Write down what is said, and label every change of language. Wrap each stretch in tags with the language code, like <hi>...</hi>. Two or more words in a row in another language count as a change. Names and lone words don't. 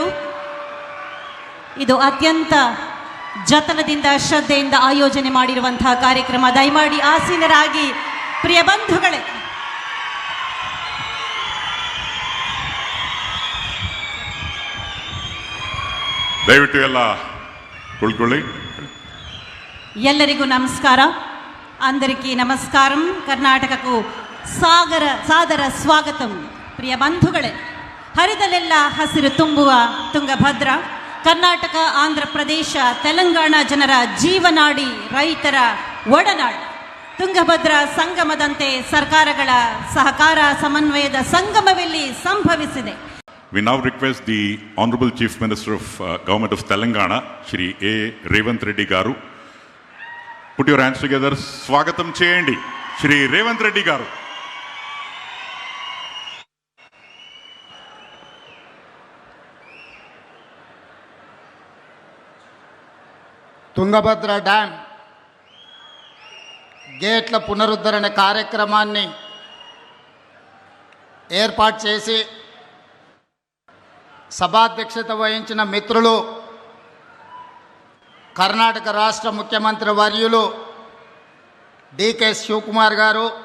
<kn>ಇದು ಅತ್ಯಂತ ಜತನದಿಂದ ಶ್ರದ್ಧೆಯಿಂದ ಆಯೋಜನೆ ಮಾಡಿರುವಂತಹ ಕಾರ್ಯಕ್ರಮ. ದಯಮಾಡಿ ಆಸೀನರಾಗಿ. ಪ್ರಿಯ ಬಂಧುಗಳೇ, ದಯವಿಟ್ಟು ಎಲ್ಲ ಕುಳ್ಕೊಳ್ಳಿ. ಎಲ್ಲರಿಗೂ ನಮಸ್ಕಾರ.</kn> <te>అందరికీ నమస్కారం. కర్ణాటకకు సాదర స్వాగతం.</te> <kn>ప్రియ ಬಂಧುಗಳೇ, ಹರಿದಲೆಲ್ಲ ಹಸಿರು ತುಂಬುವ ತುಂಗಭದ್ರ ಕರ್ನಾಟಕ, ಆಂಧ್ರ ಪ್ರದೇಶ, ತೆಲಂಗಾಣ ಜನರ ಜೀವನಾಡಿ, ರೈತರ ಒಡನಾಡಿ ತುಂಗಭದ್ರ ಸಂಗಮದಂತೆ ಸರ್ಕಾರಗಳ ಸಹಕಾರ ಸಮನ್ವಯದ ಸಂಗಮವೆಲ್ಲಿ ಸಂಭವಿಸಿದೆ.</kn> <en>We now request the Honorable Chief Minister of Government of Telangana, Shri A.</en> <te>రేవంత్ రెడ్డి గారు.</te> <en>Put your hands together.</en> <te>స్వాగతం చేయండి శ్రీ రేవంత్ రెడ్డి గారు. తుంగభద్ర డ్యామ్ గేట్ల పునరుద్ధరణ కార్యక్రమాన్ని ఏర్పాటు చేసి సభాధ్యక్షత వహించిన మిత్రులు, కర్ణాటక రాష్ట్ర ముఖ్యమంత్రి వర్యులు DK శివకుమార్ గారు,</te>